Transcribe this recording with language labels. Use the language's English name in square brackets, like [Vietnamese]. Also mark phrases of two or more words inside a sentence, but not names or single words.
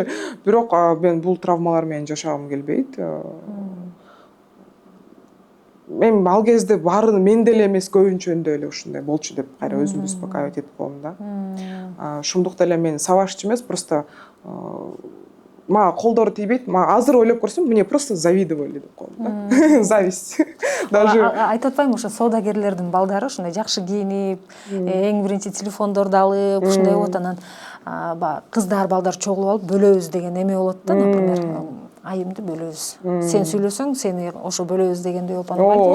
[Kyrgyz] Бирок мен бул травмалар менен жашагым келбейт. Мен ал кезде баары мен деле эмес, көбүнчөндө эле ушундай болчу деп кайра өзүмдү успокаивать этип коем да. Ошондуктан эле мен сабашчы эмес, просто мага колдору тийбейт. Мага азыр ойлоп көрсөм, [Russian] мне просто завидовали [Kyrgyz] деп коем да. [Russian] Зависть. Даже [Kyrgyz] айтып атпаймынбы, ошо соодагерлердин балдары ушундай жакшы кийинип, эң биринчи телефондорду алып, ушундай болот. Анан баягы кыздар, балдар чогулуп алып бөлөбүз деген эме болот да, например, айымды бөлөбүз. Сен сүйлөсөң, сени ошо бөлөбүз дегендей болуп,